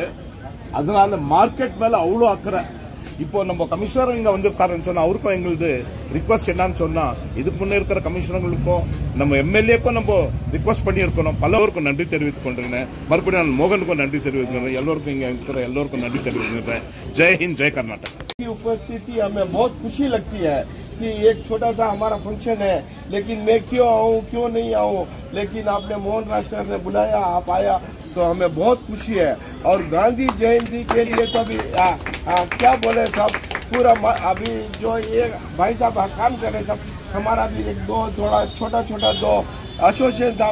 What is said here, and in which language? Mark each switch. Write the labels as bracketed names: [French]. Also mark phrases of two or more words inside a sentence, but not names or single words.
[Tamil] அதனால மார்க்கெட் மேல அவ்வளோ அக்கறை. இப்போ நம்ம கமிஷனர் இங்க வந்திருக்காருன்னு சொன்னா அவருக்கும் எங்களுது ரிக்வஸ்ட் என்னன்னு சொன்னா இதுக்கு முன்னே இருக்கிற கமிஷனர்களுக்கும் நம்ம எம்எல்ஏக்கும் நம்ம ரிக்வஸ்ட் பண்ணியிருக்கணும். பலருக்கும் நன்றி தெரிவித்துக் கொண்டிருக்கேன். மறுபடியும் நான் மோகனுக்கும் நன்றி தெரிவித்துக்கிறேன். எல்லோருக்கும் இங்க இருக்கிற எல்லோருக்கும் நன்றி தெரிவித்துக்கிறேன். [Hindi] जय हिंद, जय कर्नाटक. उपस्थिति हमें बहुत खुशी लगती है कि एक छोटा सा हमारा फंक्शन है, लेकिन मैं क्यों आऊँ क्यों नहीं आऊँ, लेकिन आपने मोहन राज सर ने बुलाया, आप आया तो हमें बहुत खुशी है. और गांधी जयंती के लिए तो अभी क्या बोले सब पूरा अभी जो ये भाई साहब काम कर रहे सब हमारा भी एक दो थोड़ा छोटा दो एसोसिएशन था.